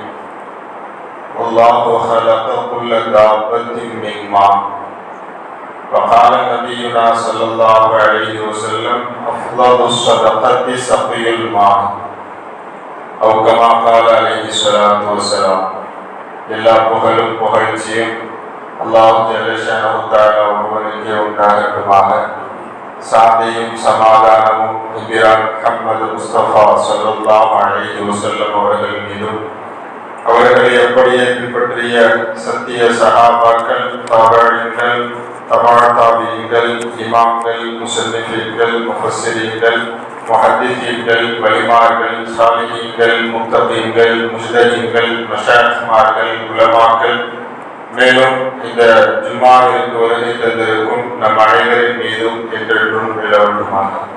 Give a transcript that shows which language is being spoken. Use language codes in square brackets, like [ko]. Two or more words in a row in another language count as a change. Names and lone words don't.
[ar] والله خلق كل دابة من ماء وقال نبينا صلى الله عليه وسلم أفضل الصدقة سقي الماء أو كما قال عليه الصلاة والسلام. [ta] எல்லா புகழும் புகழ்ச்சியும் அல்லாஹ் [ar] جل شأنه تعالى [ta] ஒருவனுக்கே உண்டாகட்டுமாக. சாந்தியும் சமாதானமும் நபியார் முஹம்மது முஸ்தபா [ar] صلى الله عليه وسلم [ta] அவர்கள் மீதும் அவர்களை அப்படியே பின்பற்றிய சத்திய சஹாபாக்கள், தாபீன்கள், தபாத்தாபீன்கள், இமாம்கள், முஸன்னிஃபீன்கள், முஃபஸ்ஸிரீன்கள், முஹத்திஸீன்கள், வலிமார்கள், சாலிஹீன்கள், முத்தகீன்கள், முஜ்தஹீன்கள், மஷாயிக்மார்கள், உலமாக்கள், மேலும் இந்த ஜும்ஆவிற்கு வருகை தந்திருக்கும் நம் அனைவரின் மீதும் என்றென்றும் நிலவட்டுமாக.